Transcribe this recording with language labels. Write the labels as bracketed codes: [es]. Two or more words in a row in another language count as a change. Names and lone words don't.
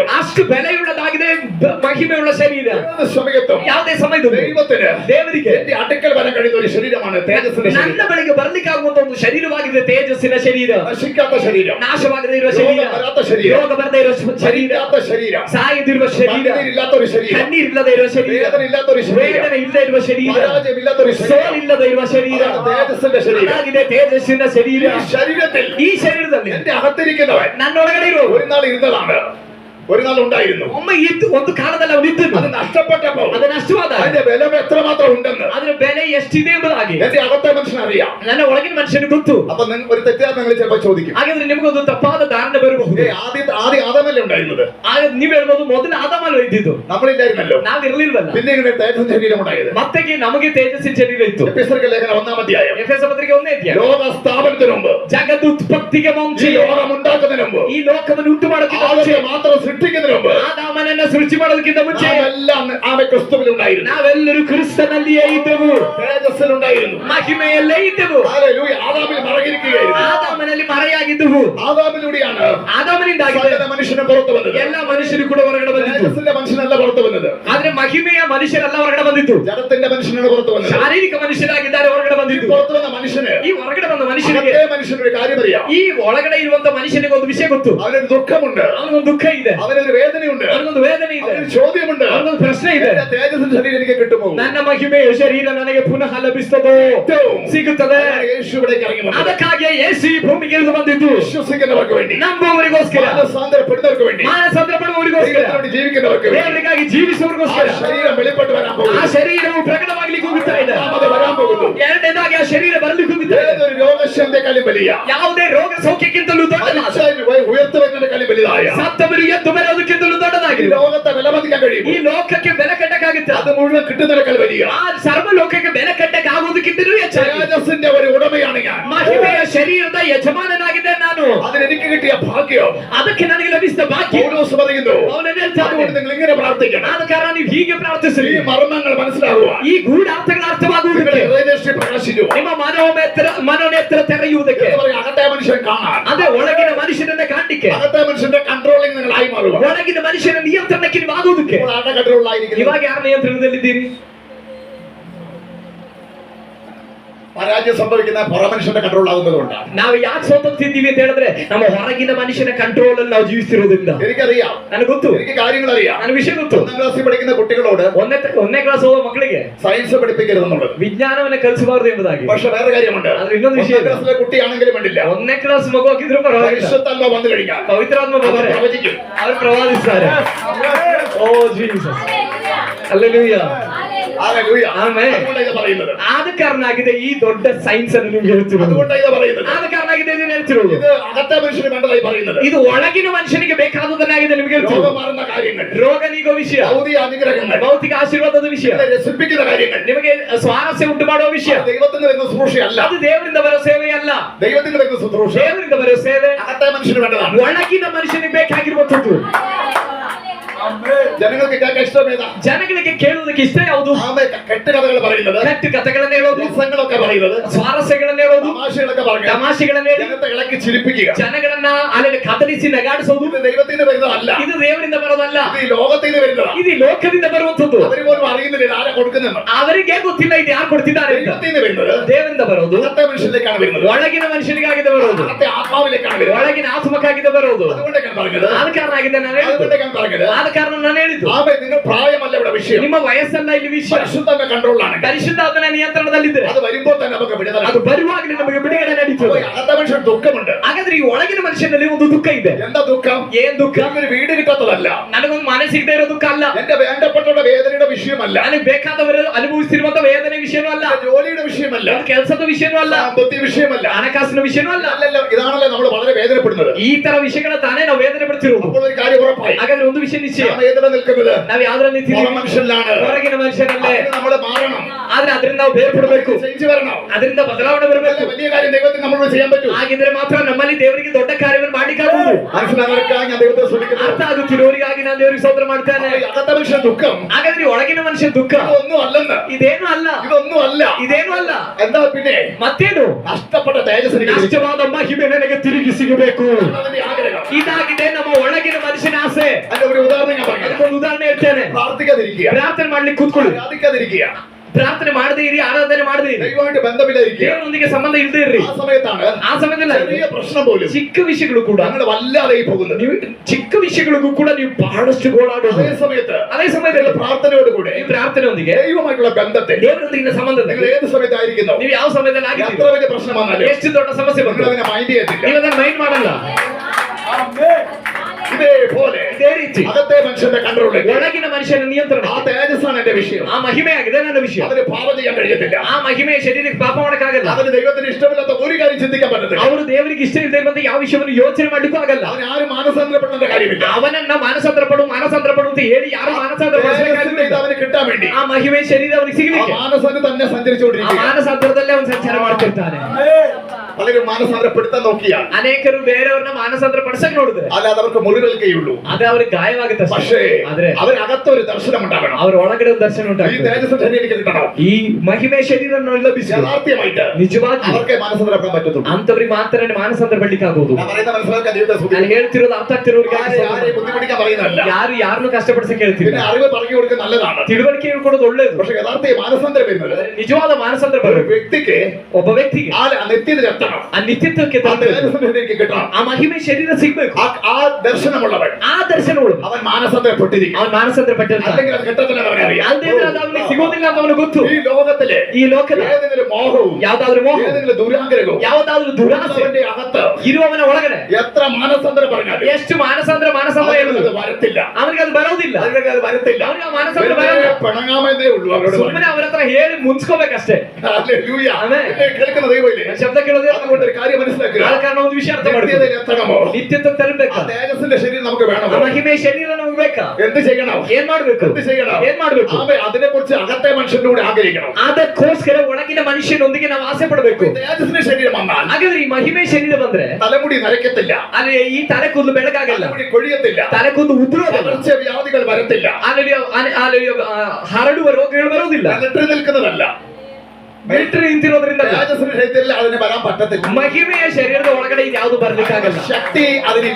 [kn] ಅಷ್ಟು ಬೆಲೆಯುಳ್ಳದಾಗಿದೆ ಮಹಿಮೆಯುಳ್ಳ ಶರೀರ. [ml] സമയത്തും [kn] ಯಾವುದೇ ಸಮಯದಲ್ಲಿ [ml] ദൈവത്തിന് [kn] ದೇವರಿಗೆ [ml] എന്റെ അടുക്കൽ വരാൻ കഴിയുന്ന ഒരു ശരീരമാണ് തേജസ്സിന്റെ [kn] ನನ್ನ [ml] ശരീരം. [kn] ಬಳಿಗೆ ಬರ್ಲಿಕ್ಕಾಗುವಂತ ಒಂದು ಶರೀರವಾಗಿದೆ ತೇಜಸ್ಸಿನ ಶರೀರ. [ml] നശിക്കാത്ത ശരീരം, [kn] ನಾಶವಾಗದೇ ಇರುವ ಶರೀರ, ರೋಗ ಬರಾത്ത ಶರೀರ, ರೋಗ ಬರದೇ ಇರುವ ಶರೀರ, [ml] മരിക്കാത്ത ശരീരം, [kn] ಸಾಯದಿರುವ ಶರೀರ, [ml] കണ്ണീരില്ലാത്ത ഒരു ശരീരം, [kn] ಕಣ್ಣೀರಿಲ್ಲದೆ ಇರುವ ಶರೀರ, [ml] വേദന ഇല്ലാത്ത ഒരു ശരീരം, [kn] ವೇದನೆ ಇಲ್ಲದೆ ಇರುವ ಶರೀರ, [ml] പരാജയമില്ലാത്ത ഒരു ശരീരം, [kn] ಸೋಲಿಲ್ಲದೆ ಇರುವ ಶರೀರ, [ml] അതാണ് തേജസ്സിന്റെ ശരീരം. [kn] ಅದಾಗಿದೆ തೇಜಸ್ಸಿನ ಶರೀರ. [ml] ഈ ശരീരത്തിൽ [kn] ಈ ಶರೀರದಲ್ಲಿ [ml] എന്റെ അകത്തിരിക്കുന്നവൻ [kn] ನನ್ನೊಳಗಡೆ ಇರುವ [ml] ഒരു നാൾ ഇരുന്നതാണ്, ഒരു നാൾ ഉണ്ടായിരുന്നു. [kn] ಒಮ್ಮೆ ಇದ್ದು ಒಂದು ಕಾಲದಲ್ಲಿ ಅವನು ಇದ್ದನು. [ml] അത് നഷ്ടപ്പെട്ടപ്പോൾ [kn] ಅದು ನಷ್ಟವಾದ [ml] അതിന്റെ ബലം എത്രമാത്രം ഉണ്ടെന്ന് [kn] ಅದರ ಬೆಲೆ ಎಷ್ಟಿದೆ ಎಂಬುದಾಗಿ [ml] എന്റെ അകത്തെ മനുഷ്യൻ അറിയാം. [kn] ನನ್ನ ಒಳಗಿನ മനുഷ്യನಿಗೆ ಗೊತ್ತು. [ml] അപ്പൊ ഒരു തെറ്റാതെ നിങ്ങൾ ചിലപ്പോൾ ചോദിക്കും, [kn] ಹಾಗಾದ್ರೆ ನಿಮಗೊಂದು ತಪ್ಪಾದ ಧಾರಣೆ ಬರಬಹುದು. [ml] ആദ്യം ആദമല്ലേ ഉണ്ടായിരുന്നത്? [kn] ಆಗ ನೀವ್ ಹೇಳ್ಬೋದು ಮೊದಲು ಆದಾಮಲ್ಲ ಇದ್ದಿದ್ದು, [ml] നമ്മളില്ലായിരുന്നല്ലോ. [kn] ನಾವಿರ್ಲಿಲ್ವಲ್ಲ. [ml] പിന്നെ ഇങ്ങനെ തേജസ് ശരീരം ഉണ്ടായത്. [kn] ಮತ್ತೆ ನಮಗೆ ತೇಜಸ್ಸಿನ ಶರೀರ ಇತ್ತು. [ml] എഫെസ്യർക്ക് ലേഖനം 1-ാം അധ്യായം. [kn] ಎಫೆಸ ಪತ್ರಿಕೆ 1ನೇ ಅಧ್ಯಾಯ. [ml] ലോക സ്ഥാപനത്തിന് മുമ്പ്, [kn] ಜಗದುತ್ಪತ್ತಿಗೆ ಮುಂಚೆ, [ml] ഈ ലോകം ഉണ്ടാക്കുന്നതിന് മുമ്പ്, [kn] ಈ ಲೋಕವನ್ನು ಉಂಟು ಮಾಡೋದಕ್ಕಿಂತ ಮುಂಚೆ, [ml] ആദത്തെ മാത്രം സൃഷ്ടിക്കുന്നതിന് മുമ്പ് [kn] ಆದಾಮನನ್ನ ಸೃಷ್ಟಿ ಮಾಡೋದಕ್ಕಿಂತ ಮುಂಚೆ [ml] നാമെല്ലാം ആമേ ക്രിസ്തുവിൽ ഉണ്ടായിരുന്നു. [kn] ನಾವೆಲ್ಲರೂ ಕ್ರಿಸ್ತನಲ್ಲಿಯೇ ಇದ್ದೆವು, [ml] തേജസ്സിൽ ഉണ്ടായിരുന്നു. [kn] ಮಹಿಮೆಯಲ್ಲೇ ಇದ್ದೆವು. [ml] ഹല്ലേലൂയ. ആദാമിൽ മറഞ്ഞിരിക്കുകയായിരുന്നു. [kn] ಆದಾಮನಲ್ಲಿ ಮರೆಯಾಗಿದ್ದವು. [ml] ആദാമിലൂടെയാണ് [kn] ಆದಾಮನಿಂದಾಗಿದೆ [ml] സകല മനുഷ്യനെ പുറത്തു വന്നത്. [kn] ಎಲ್ಲ ಮನುಷ್ಯರು ಕೂಡ ಹೊರಗಡೆ ಬಂದಿದ್ದು. [ml] തേജസ്സിന്റെ മനുഷ്യനല്ല പുറത്തു വന്നത്, [kn] ಆದ್ರೆ ಮಹಿಮೆಯ ಮನುಷ್ಯರೆಲ್ಲ ಹೊರಗಡೆ ಬಂದಿದ್ದು. [ml] ജഡത്തിന്റെ മനുഷ്യനാണ് പുറത്തു വന്നത്. [kn] ಶಾರೀರಿಕ ಮನುಷ್ಯರಾಗಿದ್ದಾರೆ ಹೊರಗಡೆ [ml] ഈ [kn] ಬಂದಿದ್ದು. [ml] പുറത്തു വന്ന മനുഷ്യന്, [kn] ಈ ಹೊರಗಡೆ ಬಂದ ಮನುಷ್ಯನಿಗೆ, [ml] അകത്തെ മനുഷ്യനൊരു കാര്യം അറിയാം. [kn] ಈ ಒಳಗಡೆ ಇರುವಂತ ಮನುಷ್ಯನಿಗೆ ಒಂದು ವಿಷಯ ಗೊತ್ತು. [ml] അവനൊരു ദുഃഖമുണ്ട്, [kn] ಅವನಿಗೊಂದು ದುಃಖ ಇದೆ, [ml] അവനൊരു വേദനയുണ്ട്, [kn] ಅವನಿಗೊಂದು ವೇದನೆ ಇದೆ, [ml] അവനൊരു ചോദ്യമുണ്ട്. [kn] ಅವನಿಗೊಂದು ಪ್ರಶ್ನೆ ಇದೆ. [ml] എന്റെ തേജസ്സിന്റെ ശരീരം എനിക്ക് കിട്ടുമോ? [kn] ನನ್ನ ಮಹಿಮೆಯ ಶರೀರ ನನಗೆ ಪುನಃ ಲಭಿಸ್ತದೋ, ಸಿಗುತ್ತದೆ? [ml] യേശു ഇവിടേക്ക് ഇറങ്ങി വന്നത് [kn] ಅದಕ್ಕಾಗಿಯೇ ಯೇಸು ಈ ಭೂಮಿಗೆ ಇಳಿದು ಬಂದಿದ್ದು. [ml] വിശ്വസിക്കുന്നവർക്ക് വേണ്ടി, [kn] ನಂಬುವವರಿಗೋಸ್ಕರ, [ml] മാനസാന്തരപ്പെടുന്നവർക്ക് വേണ്ടി, [kn] ಮಾನಸಾಂತರ ಪಡುವವರಿಗೋಸ್ಕರ, [ml] ദൈവത്തോട് ജീവിക്കുന്നവർക്ക് വേണ്ടി. [kn] ದೇವರಿಗಾಗಿ [ml] ആ [kn] ಜೀವಿಸುವವರಿಗೋಸ್ಕರ. [ml] ശരീരം വെളിപ്പെട്ട് വരാൻ [kn] ಆ [ml] പോകുന്നു. [kn] ಶರೀರವು ಪ್ರಕಟವಾಗ್ಲಿಕ್ಕೆ ಹೋಗುತ್ತಾ ಇದೆ. [ml] അത് വരാൻ പോകുന്നു. [kn] ಎರಡನೇದಾಗಿ ಆ ಶರೀರ ಬರ್ಲಿಕ್ಕೆ ಹೋಗುತ್ತಾ ಇದೆ. [ml] ഏതൊരു രോഗശാന്തിയെക്കാളും വലിയ, [kn] ಯಾವುದೇ ರೋಗ ಸೌಖ್ಯಕ್ಕಿಂತಲೂ ದೊಡ್ಡದಾದ, [ml] ഉയർത്തുവരുന്നതിനേക്കാളും വലുതായ, [kn] ಸತ್ತವರು ಎದ್ದು ಬರೋದಕ್ಕಿಂತಲೂ [ml] ഈ [kn] ದೊಡ್ಡದಾಗಿದೆ. [ml] ലോകത്തെ വിലമതിക്കാൻ കഴിയും. [kn] ಈ ಲೋಕಕ್ಕೆ ಬೆಲೆ ಕಟ್ಟಕ್ಕಾಗುತ್ತೆ. [ml] അത് മുഴുവൻ കിട്ടുന്നതിനേക്കാൾ വലിയ, [kn] ಆ ಸರ್ವ ಲೋಕಕ್ಕೆ ಬೆಲೆ ಕಟ್ಟಕ್ಕಾಗುವುದಕ್ಕಿಂತಲೂ ಹೆಚ್ಚಾಗಿ [ml] തേജസ്സിന്റെ ഒരു ഉടമയാണ് ഞാൻ. [kn] ಮಹಿಮೆಯ ಶರೀರದ ಯಜಮಾನನಾಗಿದ್ದೆ ನಾನು. [ml] അതിന് എനിക്ക് കിട്ടിയ ഭാഗ്യം [kn] ಅದಕ್ಕೆ ನನಗೆ ಲಭಿಸಿದ ಭಾಗ್ಯ. [ml] പൗലോസ് പറയുന്നു, [kn] ಅವನನ್ನು ಹೇಳ್ತಾನೆ, [ml] അതുകൊണ്ട് നിങ്ങൾ ഇങ്ങനെ പ്രാർത്ഥിക്കണം. [kn] ಆದ ಕಾರಣ ನೀವು ಹೀಗೆ ಪ್ರಾರ್ಥಿಸಿರಿ. [ml] ഈ മർമ്മങ്ങൾ മനസ്സിലാകുക, [kn] ಈ ಗೂಢಾರ್ಥಗಳ ಅರ್ಥವಾಗುವುದಕ್ಕೆ, [ml] ഹൃദയദൃഷ്ടി പ്രകാശിക്കുക, [kn] ನಿಮ್ಮ ಮನೋನೇತ್ರ ತೆರೆಯುವುದಕ್ಕೆ, [ml] എന്ന് പറയും, അകത്തെ മനുഷ്യൻ കാണാൻ, [kn] ಅದೇ ಒಳಗಿನ ಮನುಷ್ಯನನ್ನ ಕಾಣಲಿಕ್ಕೆ, [ml] അകത്തെ മനുഷ്യന്റെ കൺട്രോളിംഗ് നിങ്ങളായി മാറുക. [kn] ಒಳಗಿನ മನುಷ್ಯನ ನಿಯಂತ್ರಣಕ್ಕೆ ನೀವು ಆಗುವುದಕ್ಕೆ. [ml] ഇപ്പോൾ ആരുടെ കൺട്രോളിലായിരിക്കും? [kn] ಇವಾಗ ಯಾರ ನಿಯಂತ್ರಣದಲ್ಲಿದ್ದೀರಿ? [ml] പരാജയം സംഭവിക്കുന്ന പുറമനുഷ്യന്റെ കൺട്രോൾ ആകുന്നതുകൊണ്ടാണ്. [kn] ನಾವು ಯಾಕೆ ಸೋತೋಗ್ತಿದ್ದೀವಿ ಅಂತ ಹೇಳಿದ್ರೆ ನಮ್ಮ ಹೊರಗಿನ ಮನುಷ್ಯನ ಕಂಟ್ರೋಲ್ ಅಲ್ಲಿ ನಾವು ಜೀವಿಸ್ತಿರೋದ್ರಿಂದ. [ml] എനിക്കറിയാം, [kn] ನನಗೆ ಗೊತ್ತು, [ml] എനിക്ക് കാര്യങ്ങൾ അറിയാം. [kn] ನನಗೆ ವಿಷಯ ಗೊತ್ತು. [ml] 1ാം ക്ലാസ്സിൽ പഠിക്കുന്ന കുട്ടികളോട് [kn] ಒಂದನೇ ಕ್ಲಾಸ್ ಓದುವ ಮಕ್ಕಳಿಗೆ [ml] സയൻസ് പഠിപ്പിക്കരുതെന്നുള്ളത്. [kn] ವಿಜ್ಞಾನವನ್ನ ಕಲಿಸಬಾರದು ಎಂಬುದಾಗಿ. [ml] പക്ഷെ വേറെ കാര്യമുണ്ട്, [kn] ಆದ್ರೆ ಇನ್ನೊಂದು ವಿಷಯ [ml] 1ാം ക്ലാസ്സിലെ കുട്ടിയാണെങ്കിലും വേണ്ടില്ല, [kn] 1ನೇ ಕ್ಲಾಸ್ ಮಗು ಆಗಿದ್ರು ಪರವಾಗಿಲ್ಲ, [ml] പരിശുദ്ധാത്മ വന്നു കഴിഞ്ഞാൽ [kn] ಪವಿತ್ರಾತ್ಮ [ml] അവർ [kn] ಬಂದರೆ [ml] പ്രവചിക്കും. [kn] ಅವರು ಪ್ರವಾದಿಸ್ತಾರೆ. ಓ ಜೀಸಸ್, ಹಲ್ಲೆಲೂಯಾ, [ml] ഹല്ലേലൂയ. [kn] ಆಮೆನ್. [ml] അതുകൊണ്ടാണ് ഇത് പറയുന്നത്. [kn] ಆದ ಕಾರಣ ಆಗಿದೆ ಈ ದೊಡ್ಡ ಸೈನ್ಸ್ ಅನ್ನು ನಿಮ್ಗೆ ಹೇಳ್ತಿರೋದು. [ml] അതുകൊണ്ടാണ് ഇത് പറയുന്നത്. [kn] ಆದ ಕಾರಣ ಆಗಿದೆ ಎಂದು ಹೇಳ್ತಿರೋದು. [ml] ഇത് അകത്തെ മനുഷ്യന് വേണ്ടതായി പറയുന്നത്. [kn] ಇದು ಒಳಗಿನ ಮನುಷ್ಯನಿಗೆ ಬೇಕಾದದನ್ನಾಗಿದೆ ನಿಮಗೆ ಹೇಳ್ತಿರೋದು. [ml] രോഗം മാറുന്ന കാര്യങ്ങൾ, [kn] ರೋಗ ನೀಗೋ ವಿಷಯ, [ml] ഭൗതിക അനുഗ്രഹങ്ങൾ, [kn] ಭೌತಿಕ ಆಶೀರ್ವಾದದ ವಿಷಯ, [ml] നിങ്ങളെ രസിപ്പിക്കുന്ന കാര്യങ്ങൾ, [kn] ನಿಮಗೆ ಸ್ವಾರಸ್ಯ ಉಂಟು ಮಾಡುವ ವಿಷಯ, [ml] അത് ദൈവത്തിന് വരുന്ന ശുശ്രൂഷയല്ല. [kn] ಅದು ದೇವರಿಂದ ಬರೋ ಸೇವೆಯಲ್ಲ. [ml] ദൈവത്തിന് വരുന്ന ശുശ്രൂഷ [kn] ದೇವರಿಂದ ಬರೋ ಸೇವೆ [ml] അകത്തെ മനുഷ്യന് വേണ്ടതാണ്. [kn] ಒಳಗಿನ ಮನುಷ್ಯನಿಗೆ ಬೇಕಾಗಿರುವಂತದ್ದು. [ml] ജനങ്ങൾക്ക് കേൾക്കാൻ ഇഷ്ടമേതാ? [kn] ಜನಗಳಿಗೆ ಕೇಳುವುದಕ್ಕೆ ಇಷ್ಟ ಯಾವುದು? [ml] കെട്ടുകഥകൾ പറയുന്നത്, [kn] ಕಟ್ಟು ಕಥೆಗಳನ್ನ ಹೇಳೋದು, [ml] രസങ്ങളൊക്കെ പറയുന്നത്, [kn] ಸ್ವಾರಸ್ಯಗಳನ್ನ ಹೇಳೋದು, [ml] തമാശകളൊക്കെ പറയുന്നത്, [kn] ತಮಾಷೆಗಳನ್ನ ಹೇಳಿ [ml] ജനത്തെ ഇളക്കി ചിരിപ്പിക്കുക. [kn] ಜನಗಳನ್ನ ಅಲ್ಲಿ ಕದಲಿಸಿ ನಗಾಡಿಸೋದು. [ml] ഇത് ദൈവത്തിന് വരുന്നതല്ല, [kn] ಇದು ದೇವರಿಂದ ಬರೋದಲ್ಲ, [ml] ഇത് ഈ ലോകത്തിന് വരുന്നതാണ്. [kn] ಇದು ಈ ಲೋಕದಿಂದ ಬರುವಂತದ್ದು. [ml] അവര് പോലും അറിയുന്നില്ല ഇത് ആരാ കൊടുക്കുന്നെന്ന്. [kn] ಅವರಿಗೆ ಗೊತ್ತಿಲ್ಲ ಇದು ಯಾರು ಕೊಡ್ತಿದ್ದಾರೆ ಅಂತ. [ml] ദൈവത്തിന് വരുന്നത് [kn] ದೇವರಿಂದ ಬರೋದು [ml] അകത്തെ മനുഷ്യനിലേക്കാണ് വരുന്നത്, [kn] ಒಳಗಿನ ಮನುಷ್ಯನಿಗಾಗಿದೆ ಬರೋದು, [ml] അകത്തെ ആത്മാവിലേക്കാണ് വരുന്നത്. [kn] ಒಳಗಿನ ಆತ್ಮಕ್ಕಾಗಿದೆ ಬರೋದು. [ml] അതുകൊണ്ടൊക്കെയാണ് പറഞ്ഞത്, [kn] ಆದ ಕಾರಣ ಆಗಿದೆ ನಾನು ಹೇಳಿದ್ದು. [ml] അതുകൊണ്ടൊക്കെയാണ് പറഞ്ഞത്. [kn] ಆದ ಕಾರಣ ನಾನು ಹೇಳಿದ್ದು [ml] ആമേ, നിങ്ങൾ പ്രായമല്ല ഇവിടെ വിഷയം, [kn] ನಿಮ್ಮ ವಯಸ್ಸಲ್ಲ ಇಲ್ಲಿ ವಿಷಯ. [ml] പരിശുദ്ധന്റെ കൺട്രോളാണ്. [kn] ಪರಿಶುದ್ಧಾತ್ಮನ ನಿಯಂತ್ರಣದಲ್ಲಿದ್ದರೆ [ml] അത് വരുമ്പോൾ തന്നെ നമുക്ക് വിടുതല. [kn] ಅದು ಬರುವಾಗಲೇ ನಮಗೆ ಬಿಡುಗಡೆ ನಡೀತದೆ. [ml] അകത്തെ മനുഷ്യൻ ദുഃഖമുണ്ട്. [kn] ಹಾಗಾದ್ರೆ ಈ ಒಳಗಿನ ಮನುಷ್ಯನಲ್ಲಿ ಒಂದು ದುಃಖ ಇದೆ. [ml] എന്താ ദുഃഖം? [kn] ಏನ್ ದುಃಖ? [ml] എനിക്കൊരു വീട് കിട്ടാത്തതല്ല, [kn] ನನಗೊಂದು ಮನೆ ಸಿಗದೆ ಇರೋ ದುಃಖ ಅಲ್ಲ, [ml] എന്റെ വേണ്ടപ്പെട്ടവരുടെ വേദനയുടെ വിഷയമല്ല, [kn] ನನಗೆ ಬೇಕಾದವರು ಅನುಭವಿಸಿರುವಂತ ವೇದನೆ ವಿಷಯನೂ ಅಲ್ಲ, [ml] എന്റെ ജോലിയുടെ വിഷയമല്ല, [kn] ಒಂದು ಕೆಲಸದ ವಿಷಯನೂ ಅಲ್ಲ, [ml] സാമ്പത്തിക വിഷയമല്ല, [kn] ಹಣಕಾಸಿನ ವಿಷಯನೂ ಅಲ್ಲ. [ml] അല്ലല്ലോ. ഇതാണല്ലോ നമ്മൾ വളരെ വേദനപ്പെടുന്നത്. [kn] ಈ ತರ ವಿಷಯಗಳ ತಾನೇ ನಾವು ವೇದನೆ ಪಡ್ತಿರೋದು. [ml] അപ്പോൾ ഒരു കാര്യം ഉറപ്പായി, [kn] ಹಾಗಾದ್ರೆ ಒಂದು ವಿಷಯ ನಿಶ್ಚಯ, [ml] നാം വേദന നിൽക്കുന്നത് [kn] ನಾವ್ ಯಾವ್ದ್ರಲ್ಲಿ ನಿಂತಿದ್ದೀವಿ? [ml] പുറം മനുഷ്യനിലാണ്. [kn] ಹೊರಗಿನ ಮನುಷ್ಯನಲ್ಲೇ. [ml] നമ്മൾ മാറണം, [kn] ಆದ್ರೆ ಅದರಿಂದ ನಾವು ಬೇರ್ಪಡಬೇಕು, [ml] ചേഞ്ച് വരണം. [kn] ಅದರಿಂದ ಬದಲಾವಣೆ ಬರಬೇಕು. [ml] വലിയ കാര്യം ദൈവത്തിന് നമ്മളോട് ചെയ്യാൻ പറ്റൂ. [kn] ಹಾಗಿದ್ರೆ ಮಾತ್ರ ನಮ್ಮಲ್ಲಿ ದೇವರಿಗೆ ದೊಡ್ಡ ಕಾರ್ಯವನ್ನು ಮಾಡ್ಲಿಕ್ಕಾಗುವುದು. [ml] മനസ്സിലാക്കാൻ ഞാൻ ദൈവത്തെ ശ്രമിക്കുന്നു. [kn] ಅರ್ಥ ಆಗುತ್ತಿರೋರಿಗಾಗಿ ನಾನು ದೇವರಿಗೆ ಸ್ತೋತ್ರ ಮಾಡ್ತೇನೆ. [ml] അകത്തെ മനുഷ്യൻ ദുഃഖം [kn] ಹಾಗಾದ್ರೆ ಈ ಒಳಗಿನ ಮನುಷ್ಯ ದುಃಖ [ml] ഇതൊന്നും അല്ലെന്ന്, [kn] ಇದೇನು ಅಲ್ಲ, [ml] ഇതൊന്നും അല്ല. [kn] ಇದೇನು ಅಲ್ಲ. [ml] എന്താ പിന്നെ? [kn] ಮತ್ತೇನು? [ml] നഷ്ടപ്പെട്ട തേജസ്സിന് [kn] ನಷ್ಟವಾದ ಮಹಿಮೆ ನನಗೆ ತಿರುಗಿ ಸಿಗಬೇಕು. [ml] അതിന്റെ ആഗ്രഹം. [kn] ಇದಾಗಿದೆ ನಮ್ಮ ಒಳಗಿನ ಮನುಷ್ಯನ ಆಸೆ. [ml] അതിന്റെ ഒരു ഉദാഹരണം ഞാൻ പറഞ്ഞു. [kn] ಅದಕ್ಕೊಂದು ಉದಾಹರಣೆ ಹೇಳ್ತೇನೆ. [ml] പ്രാർത്ഥിക്കാതിരിക്കുക, [kn] ಪ್ರಾರ್ಥನೆ ಮಾಡ್ಲಿಕ್ಕೆ ಕೂತ್ಕೊಳ್ಳಿ. [ml] ആരാധിക്കാതിരിക്കുക, [kn] ಪ್ರಾರ್ಥನೆ ಮಾಡದೇ ಇರಿ, ಆರಾಧನೆ ಮಾಡದೇ ಇರಿ, [ml] ദൈവമായിട്ട് ബന്ധമില്ലാതിരിക്കുക. [kn] ದೇವರೊಂದಿಗೆ ಸಂಬಂಧ ಇಲ್ಲದೆ ಇರ್ರಿ. [ml] ആ സമയത്താണ് [kn] ಆ ಸಮಯದಲ್ಲಿ [ml] ചെറിയ പ്രശ്നം പോലും [kn] ಚಿಕ್ಕ ವಿಷಯಗಳು ಕೂಡ [ml] ഞങ്ങൾ വല്ലാതെ പോകുന്നത്. [kn] ನೀವು ಚಿಕ್ಕ ವಿಷಯಗಳಿಗೂ ಕೂಡ ನೀವು ಬಹಳಷ್ಟು ಗೋಳಾಡೋದು. [ml] അതേ സമയത്ത് [kn] ಅದೇ ಸಮಯದಲ್ಲಿ [ml] പ്രാർത്ഥനയോട് കൂടെ [kn] ಈ ಪ್ರಾರ್ಥನೆಯೊಂದಿಗೆ [ml] ദൈവമായിട്ടുള്ള ബന്ധത്തെ [kn] ದೇವರೊಂದಿಗಿನ [ml] നിങ്ങൾ [kn] ಸಂಬಂಧದಲ್ಲಿ [ml] ഏത് സമയത്തായിരിക്കുന്നു, [kn] ನೀವು ಯಾವ ಸಮಯದಲ್ಲಿ [ml] എത്ര [kn] ಆಗಿದ್ದೀರಿ, [ml] വലിയ പ്രശ്നം വന്നാലും [kn] ಎಷ್ಟು ದೊಡ್ಡ ಸಮಸ್ಯೆ [ml] നിങ്ങൾ [kn] ಬಂತು [ml] അതിനെ മൈൻഡ് ചെയ്യത്തില്ല. [kn] ನೀವು ಅದನ್ನ ಮೈಂಡ್ ಮಾಡಲ್ಲ. [ml] ഇതേപോലെ [kn] ಇದೇ ರೀತಿ [ml] അകത്തെ മനുഷ്യന്റെ കൺട്രോളിലേക്ക് [kn] ಒಳಗಿನ ಮನುಷ್ಯನ ನಿಯಂತ್ರಣ, [ml] ആ തേജസ്സാണ് എന്റെ വിഷയം. [kn] ಆ ಮಹಿಮೆ ಆಗಿದೆ ನನ್ನ ವಿಷಯ. [ml] അതിന് പാപം ചെയ്യാൻ കഴിയത്തില്ല. [kn] ಆ ಮಹಿಮೆ ಶರೀರಕ್ಕೆ ಪಾಪ ಮಾಡಕ್ಕಾಗಲ್ಲ. [ml] അതിന് ദൈവത്തിന് ഇഷ്ടമില്ലാത്ത ഒരു കാര്യം ചിന്തിക്കാൻ പറ്റത്തില്ല. [kn] ಅವರು ದೇವರಿಗೆ ಇಷ್ಟ ಇಲ್ಲದೆ ಇರುವಂತ ಯಾವ ವಿಷಯವನ್ನು ಯೋಚನೆ ಮಾಡ್ಲಿಕ್ಕೂ ಆಗಲ್ಲ. [ml] അവന് ആരും മാനസാന്തരപ്പെടേണ്ട കാര്യമില്ല. [kn] ಅವನನ್ನ ಮಾನಸಾಂತರ ಪಡು ಅಂತ ಹೇಳಿ ಯಾರು ಮಾನಸಾಂತರ [ml] തേജസ്സിന്റെ ഇത് അവന് കിട്ടാൻ വേണ്ടി [kn] ಆ ಮಹಿಮೆ ಶರೀರ ಅವನಿಗೆ [ml] ആ [kn] ಸಿಗಲಿಕ್ಕೆ [ml] മാനസാന്തരം തന്നെ [kn] ಆ [ml] സഞ്ചരിച്ചുകൊണ്ടിരിക്കുക. [kn] ಮಾನಸಾಂತರದಲ್ಲೇ ಅವನು ಸಂಚಾರ ಮಾಡ್ತಿರ್ತಾನೆ. [ml] പലരും മാനസാന്തരപ്പെടുത്താൻ നോക്കിയാൽ [kn] ಅನೇಕರು ಬೇರೆಯವ್ರನ್ನ ಮಾನಸಾಂತರ ಪಡಿಸಕ್ ನೋಡಿದ್ರೆ [ml] അല്ലാതെ അവർക്ക് മുറിവേൽക്കുകയുള്ളൂ. [kn] ಅದು ಅವ್ರಿಗೆ ಗಾಯವಾಗುತ್ತೆ ಅಷ್ಟೇ. [ml] പക്ഷേ [kn] ಆದ್ರೆ [ml] അവരകത്ത് ഒരു ദർശനം ഉണ്ടാകണം. [kn] ಅವ್ರ ಒಳಗಡೆ ಒಂದು ದರ್ಶನ [ml] ഈ [kn] ಉಂಟಾಗ್ತದೆ. [ml] തേജസ് തന്നെ എനിക്ക് കിട്ടണം. [kn] ಈ ಮಹಿಮೆ ಶರೀರ ಲಭಿಸಿ [ml] യഥാർത്ഥമായിട്ട് [kn] ನಿಜವಾಗಿ [ml] അവർക്ക് മാനസാന്തരപ്പെടാൻ പറ്റത്തുള്ളൂ. [kn] ಅಂತವ್ರಿಗೆ ಮಾತ್ರ ಮಾನಸಾಂತರ ಪಡ್ಲಿಕ್ಕೆ ಆಗೋದು. [ml] ഞാൻ പറയുന്ന മനസ്സിലാക്കാൻ ദൈവത്തെ [kn] ನಾನು [ml] സ്തുതിക്കുന്നു. [kn] ಹೇಳ್ತಿರೋದು ಅರ್ಥ ಆಗ್ತಿರೋರಿಗೆ [ml] ആരെയും ബുദ്ധിമുട്ടിക്കാൻ പറയുന്നതല്ല. [kn] ಯಾರು ಯಾರನ್ನು ಕಷ್ಟಪಡಿಸಕ್ ಹೇಳ್ತಿಲ್ಲ. [ml] പിന്നെ അറിവ് പറഞ്ഞു കൊടുക്കുന്നത് നല്ലതാണ്. [kn] ತಿಳುವಳಿಕೆ ಕೊಡೋದು ಒಳ್ಳೇದು. [ml] പക്ഷെ യഥാർത്ഥ മാനസാന്തരം വരുന്നത് [kn] ನಿಜವಾದ ಮಾನಸಾಂತರ [ml] ഒരു [kn] ಬರಬೇಕು. [ml] വ്യക്തിക്ക് [kn] ಒಬ್ಬ ವ್ಯಕ್ತಿಗೆ [ml] ആ നിത്യത്തിലെത്തണം. [kn] ಆ ನಿತ್ಯತ್ವಕ್ಕೆ [ml] ആ തേജസ്സിലേക്ക് കിട്ടണം. [kn] ಆ ಮಹಿಮೆ ಶರೀರ ಸಿಗ್ಬೇಕು. [ml] ആ ദർശനമുള്ളവൻ [kn] ಆ ದರ್ಶನಗಳು [ml] അവൻ മാനസാന്തരപ്പെട്ടിരിക്കും. [kn] ಅವನು ಮಾನಸಾಂತರ ಪಟ್ಟಿರ್ತಾನೆ. [ml] അല്ലെങ്കിൽ അത് കിട്ടത്തില്ല എന്ന് അവനറിയാം. [kn] ಅಲ್ಲದೆ ಅದು ಅವನಿಗೆ ಸಿಗೋದಿಲ್ಲ ಅಂತ ಅವನು ಗೊತ್ತು. [ml] ഈ ലോകത്തിലെ [kn] ಈ ಲೋಕದ [ml] ഏതെങ്കിലും മോഹവും [kn] ಯಾವ್ದಾದ್ರು ಮೋಹ, [ml] ഏതെങ്കിലും ദുരാഗ്രഹവും [kn] ಯಾವ್ದಾದ್ರು ದುರಾಸೆ [ml] അവന്റെ അകത്ത് [kn] ಇರುವವನ ಒಳಗಡೆ [ml] എത്ര മാനസാന്തരം പറഞ്ഞാലും [kn] ಎಷ್ಟು ಮಾನಸಾಂತರ ಹೇಳುದು [ml] അത് വരത്തില്ല. [kn] ಅವನಿಗೆ ಅದು ಬರೋದಿಲ್ಲ. [ml] അതിനൊക്കെ അത് വരത്തില്ല. [kn] ಅವನಿಗೆ ಆ ಮಾನಸಾಂತರ [ml] വെറുതെ [kn] ಬರಲ್ಲ. [ml] പിണങ്ങാമെന്നേ ഉള്ളൂ അവരോട് [kn] ಸುಮ್ಮನೆ ಅವರ ಹತ್ರ ಹೇಳಿ ಮುನ್ಸ್ಕೋಬೇಕಷ್ಟೇ. [ml] ഹല്ലേലൂയ. ആമേൻ. എന്നെ കേൾക്കുന്ന ദൈവമില്ലേ, [kn] ಶಬ್ದ ಕೇಳೋದೇ [ml] അതുകൊണ്ട് ഒരു കാര്യം മനസ്സിലാക്കുക. [kn] ಆದ ಕಾರಣ ಒಂದು ವಿಷಯ ಅರ್ಥ ಮಾಡ್ಕೊಳ್ಳಿ. [ml] നിത്യതയിലെത്തണമോ, [kn] ನಿತ್ಯತ್ವ [ml] ആ [kn] ತರಬೇಕಾ, [ml] തേജസ്സിന്റെ ശരീരം നമുക്ക് [kn] ಆ [ml] വേണമോ, [kn] ಮಹಿಮೆ ಶರೀರ ನಮಗೆ ಬೇಕಾ, [ml] എന്ത് ചെയ്യണം, [kn] ಏನ್ ಮಾಡ್ಬೇಕು, [ml] എന്ത് ചെയ്യണം, [kn] ಏನ್ ಮಾಡ್ಬೇಕು, [ml] അതിനെ കുറിച്ച് അകത്തെ മനുഷ്യനോട് ആഗ്രഹിക്കണം. [kn] ಅದಕ್ಕೋಸ್ಕರ ಒಳಗಿನ ಮನುಷ್ಯನೊಂದಿಗೆ ನಾವು ಆಸೆ ಪಡಬೇಕು. [ml] തേജസ്സിന്റെ ശരീരം വന്നാൽ [kn] ಹಾಗಾದ್ರೆ ಈ ಮಹಿಮೆ ಶರೀರ ಬಂದ್ರೆ [ml] തലമുടി നരക്കത്തില്ല, [kn] ಅಲ್ಲಿ ಈ ತಲೆ ಕೂದಲು ಬೆಳಗಾಗಲ್ಲ, [ml] തലമുടി കൊഴിയത്തില്ല, [kn] ತಲೆ ಕೂದಲು ಉದುರೋದಿಲ್ಲ, [ml] പകർച്ചവ്യാധികൾ വരത്തില്ല, [kn] ಅಲ್ಲಿ ಹರಡುವ ರೋಗಗಳು ಬರೋದಿಲ್ಲ. [ml] നിലത്ത് നിൽക്കുന്നതല്ല. [kn] ಮಿಲಿಟರಿ ನಿಂತಿರೋದ್ರಿಂದ [ml] തേജസ്സിന്റെ ശരീരത്തിൽ അതിന് വരാൻ പറ്റത്തില്ല. [kn] ಮಹಿಮೆಯ ಶರೀರದ ಒಳಗಡೆ ಇದು ಯಾವುದು ಬರ್ಲಿಕ್ಕಾಗಲ್ಲ. [ml] ശക്തി അതിനില്ല.